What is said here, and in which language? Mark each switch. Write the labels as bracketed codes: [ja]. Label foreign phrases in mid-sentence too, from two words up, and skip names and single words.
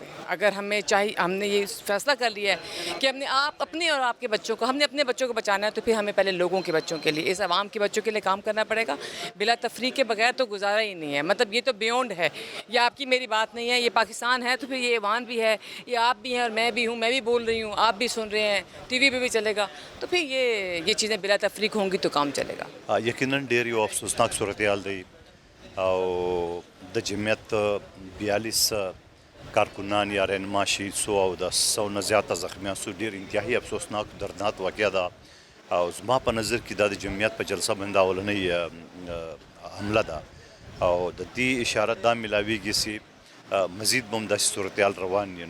[ur] اگر ہمیں چاہیے، ہم نے یہ فیصلہ کر لیا ہے کہ اپنے اور آپ کے بچوں کو، ہم نے اپنے بچوں کو بچانا ہے، تو پھر ہمیں پہلے لوگوں کے بچوں کے لیے، اس عوام کے بچوں کے لیے کام کرنا پڑے گا. بلا تفریق کے بغیر تو گزارا ہی نہیں ہے۔ مطلب یہ تو بیانڈ ہے، یہ آپ کی میری بات نہیں ہے، یہ پاکستان ہے تو پھر یہ ایوان بھی ہے، یہ آپ بھی ہیں اور میں بھی ہوں، میں بھی بول رہی ہوں، آپ بھی سن رہے ہیں، ٹی وی پہ بھی چلے گا، تو پھر یہ چیزیں بلا تفریق ہوں گی تو کام چلے گا. [ps] यकीनन ډېر یو افسوسناک صورتحال دی او د جمعیت 42 کارکنان یا رهنما شهید سو او د 100 نه زیاته زخمیان سو. ډېر انتهایی افسوسناک دردناک واقعه ده او زما په نظر کې دا د جمعیت په جلسه باندې اولنۍ حمله ده او د دې اشاره دا ملاویږي چې مزید به هم داسې صورتحال روان وي.